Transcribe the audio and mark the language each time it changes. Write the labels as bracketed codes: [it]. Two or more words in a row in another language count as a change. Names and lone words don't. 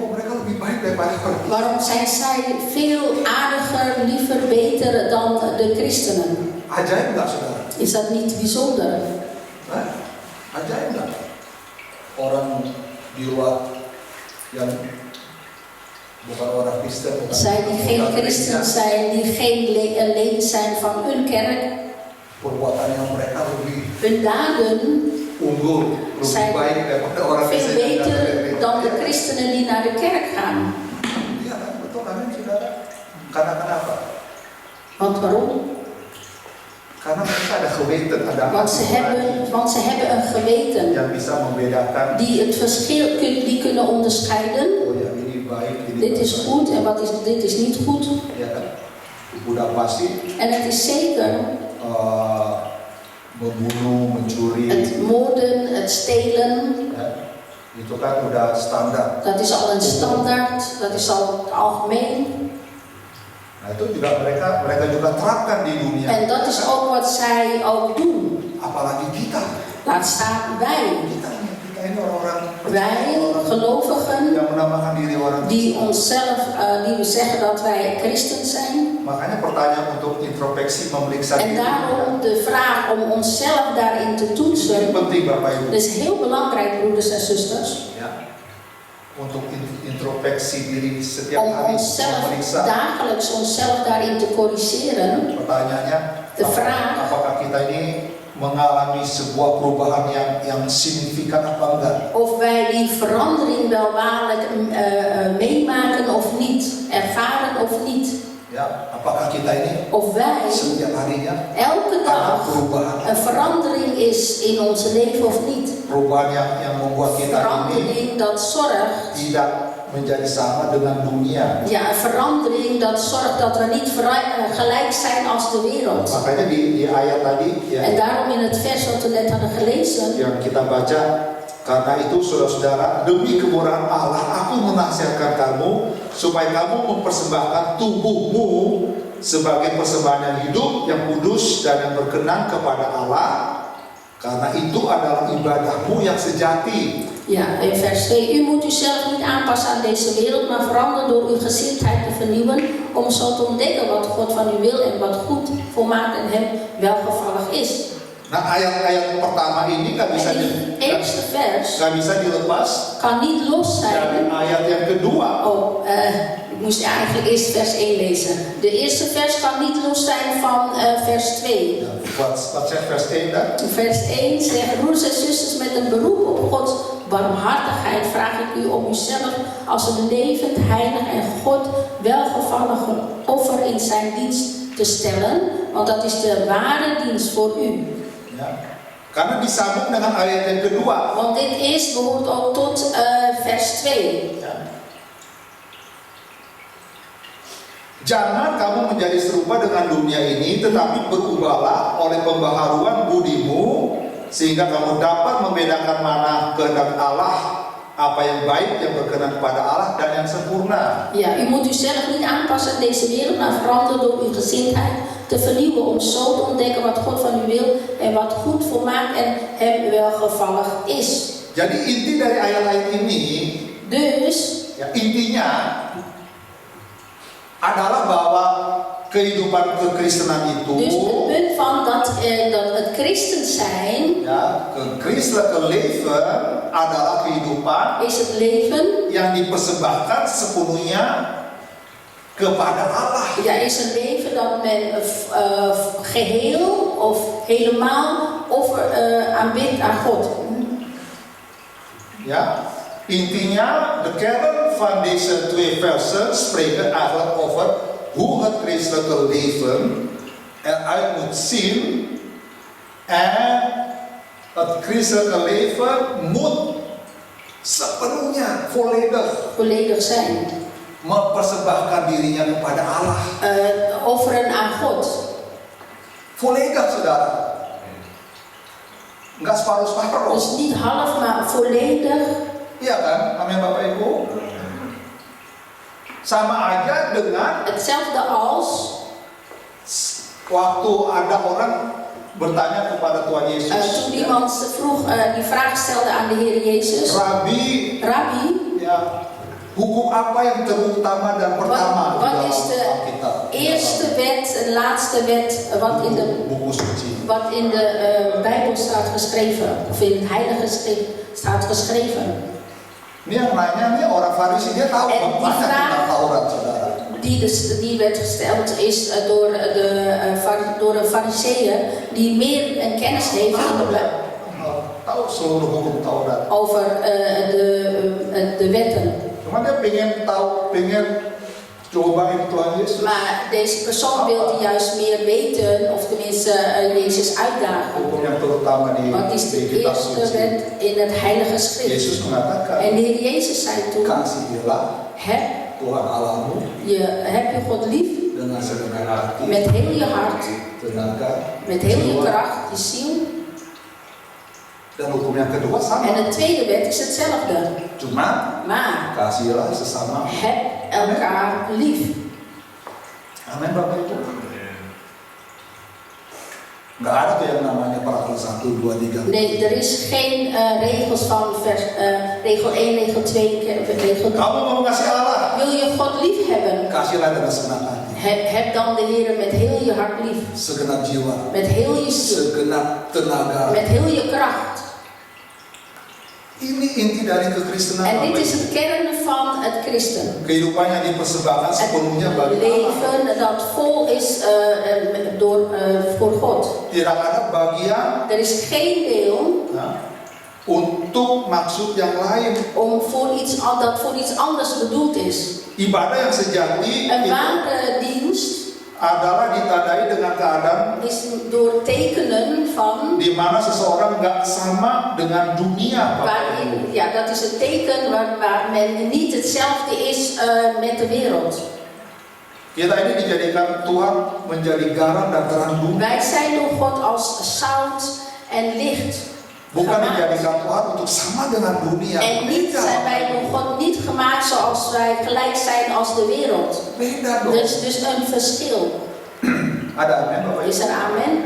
[id] mereka lebih baik daripada orang. [nl] waarom zijn zij veel aardiger, liever, beter dan de christenen? [id] Ajaib nggak, saudara? [nl] Is dat niet bijzonder? [id] Hah? Ajaib nggak? Orang di luar yang bukan orang Kristen, bukan [nl] Zij die geen [id] bukan [nl] christen [id] gereja, [nl] zijn, die geen leden zijn van hun kerk, [id] perbuatan yang mereka lebih [nl] hun daden [id] unggul, lebih [nl] Zijn [id] baik daripada orang [nl] veel [id] Kristen yang datang ke [nl] beter [id] gereja. [nl] dan de christenen die naar de kerk gaan. [id] Iya kan, betul kan, saudara? Karena kenapa? [nl] Want waarom? [id] Karena mereka ada geweten, ada [nl] Want ze hebben een geweten [id] yang bisa membedakan. [nl] die het verschil die kunnen onderscheiden. [id] Oh ya, ini baik, ini [nl] Dit is goed en dit is niet goed. [id] Ya kan, udah pasti [nl] En het is zeker [id] membunuh, mencuri, [nl] het moorden, het stelen, [id] ya, itu kan udah standar. [nl] dat is al een standaard, dat is al algemeen. [id] Nah itu juga mereka juga terapkan di dunia. [nl] En dat is ook wat zij ook doen. [id] Apalagi kita. [nl] Laat staan wij. [id] Kita ini orang-orang [nl] Wij, gelovigen, [id] yang menamakan diri orang [nl] die [id] Kristen. [nl] onszelf, die we zeggen dat wij christen zijn. [id] Makanya pertanyaan untuk introspeksi memeriksa [nl] En [id] diri. [nl] daarom de vraag om onszelf daarin te [id] Ini [nl] toetsen. [id] penting Bapak Ibu. [nl] Dat is heel belangrijk, broeders en zusters. [id] Ya. Untuk introspeksi diri setiap [nl] Om [id] hari [nl] onszelf [id] memeriksa. [nl] dagelijks onszelf daarin te corrigeren. [id] Pertanyaannya, [nl] De vraag. [id] apakah kita ini mengalami sebuah perubahan yang signifikan apa enggak? [nl] Of wij die verandering wel waarlijk meemaken of niet. Ervaren of niet. [id] Ya, apakah kita ini [nl] Of wij [id] setiap harinya [nl] elke [id] ada [nl] dag [id] perubahan? [nl] een verandering is in ons leven of niet. [id] Perubahan yang membuat kita ini [nl] Verandering dat zorgt. [id] tidak menjadi sama dengan dunia. [nl] Ja, een verandering dat zorgt dat we niet gelijk zijn als de wereld. [id] Makanya di ayat tadi ya, [nl] En daarom in het vers wat we net hadden gelezen. [id] yang kita baca, karena itu saudara-saudara, demi kemurahan Allah aku menasihatkan kamu supaya kamu mempersembahkan tubuhmu sebagai persembahan yang hidup, yang kudus dan yang berkenan kepada Allah, Karena itu adalah ibadahmu yang sejati. [nl] Ja, in vers 2. U moet uzelf niet aanpassen aan deze wereld, maar veranderen door uw gezindheid te vernieuwen, om zo te ontdekken wat God van u wil en wat goed, volmaakt en hem welgevallig is. [id] Nah, ayat-ayat pertama ini nggak bisa [nl] En die eerste vers [id] dilepas [nl] kan niet los [id] dari [nl] zijn. [id] ayat yang kedua. [nl] Oh, ik moest eigenlijk eerst vers 1 lezen. De eerste vers kan niet los zijn van vers 2. Wat zegt vers 1 dan? Vers 1 zegt: broeders en zusters, met een beroep op Gods barmhartigheid vraag ik u om uzelf als een levend, heilig en God welgevallig offer in zijn dienst te stellen, want dat is de ware dienst voor u. [id] Ya. Karena disambung dengan ayat yang kedua. [nl] Want dit is behoort ook tot vers 2. [id] Ya. Jangan kamu menjadi serupa dengan dunia ini, tetapi berubahlah oleh pembaharuan budimu, sehingga kamu dapat membedakan mana kehendak Allah, apa yang baik, yang berkenan kepada Allah, dan yang sempurna. [nl] Ja, u moet uzelf niet aanpassen aan deze wereld, maar veranderen door uw gezindheid te vernieuwen, om zo te ontdekken wat God van u wil en wat goed, volmaakt en hem welgevallig is. [id] Jadi inti dari ayat-ayat ini, [nl] Dus, [id] ya, intinya adalah bahwa kehidupan kekristenan itu, [nl] dus het punt van dat het christen zijn [id] ya, kekristenan leven adalah kehidupan [nl] is het leven. [id] yang dipersembahkan sepenuhnya kepada Allah. [nl] Ja, is een leven dat men geheel of helemaal aanbidt aan God. Ja, intinya de kern van deze twee versen spreken eigenlijk over hoe het christelijke leven eruit moet zien. En het christelijke leven moet sepenuhnya Volledig zijn. [id] mempersembahkan dirinya kepada Allah. [nl] Offeren aan God. Volledig, [id] saudara. Enggak separuh-separuh. [nl] Dus niet half, maar volledig. [id] Iya kan? Amin Bapak Ibu. Sama aja dengan [nl] Hetzelfde als [id] waktu ada orang bertanya kepada Tuhan Yesus. [nl] toen iemand vroeg, die vraag stelde aan de Heer Jezus. [id] Rabbi, ya, hukum apa yang terutama dan pertama [nl] Wat [id] di [nl] is [id] dalam [nl] de [id] Alkitab? [nl] eerste wet en laatste wet [id] Buku suci. [nl] wat in de Bijbel staat geschreven, of in het Heilige Schrift staat geschreven? [id] Ini yang nanya nih orang Farisi, dia tahu [nl] En die [id] banyak [nl] vraag- [id] tentang Taurat, saudara. [nl] Die werd gesteld is door een fariseer die meer een kennis heeft in de Bijbel [id] Tahu seluruh hukum Taurat. [nl] over de wetten. [id] Cuma dia pengen cobain Tuhan Yesus. [nl] Maar deze persoon wilde juist meer weten, of tenminste Jezus uitdagen. [id] Hukum yang terutama di [nl] Wat is de [id] kitab [nl] eerste [id] suci. [nl] wet in het Heilige Schrift? [id] Yesus mengatakan, [nl] En de Heer Jezus zei toen: [id] kasihilah [nl] heb [id] Tuhan Allahmu [nl] je God lief [id] dengan segenap hati, [nl] met heel je hart, [id] tenaga, [nl] met heel je [id] jiwa. [nl] kracht, je ziel. [id] Dan hukum yang kedua sama. [nl] En de tweede wet is hetzelfde. [id] Cuma [nl] Maar [id] kasihilah sesama. [nl] heb elkaar lief. [id] Amin Bapak Ibu. Nggak ada tuh yang namanya peraturan 1, 2, 3. [nl] Nee, er is geen regels van regel 1, regel 2, regel 3. [id] Kamu mau ngasih Allah, [nl] Wil je God lief hebben? [id] kasihlah dengan segenap hati, [nl] Heb dan de Heer met heel je hart lief. [id] segenap jiwa, [nl] Met heel je ziel. [id] segenap tenaga. [nl] Met heel je kracht. [id] Ini inti dari kekristenan. [nl] En [id] Bapak [nl] dit is [id] Ibu. [nl] het kern van het christen. [id] Kehidupan yang dipersembahkan [nl] Het [id] sepenuhnya bagi Allah. [nl] leven dat vol is voor God. [id] Tidak ada bagian [nl] Er is geen deel [id] untuk maksud yang lain. [nl] voor iets anders bedoeld is. [id] Ibadah yang sejati [nl] Een [id] itu [nl] ware dienst [id] adalah ditandai dengan keadaan [nl] is door tekenen van [id] di mana seseorang nggak sama dengan dunia. Bapak Ibu. [nl] waarin, ja, dat is het teken waar men niet hetzelfde is met de wereld. [id] Kita ini dijadikan Tuhan menjadi garam dan terang dunia. [nl] Wij zijn door God als zout en licht [id] Bukan [nl] gemaakt. [id] dijadikan Tuhan untuk sama dengan dunia. [nl] En niet zijn wij door God niet gemaakt zoals wij gelijk zijn als de wereld. [id] Beda dong. [nl] Dus een verschil. [id] Ada amin Bapak Ibu.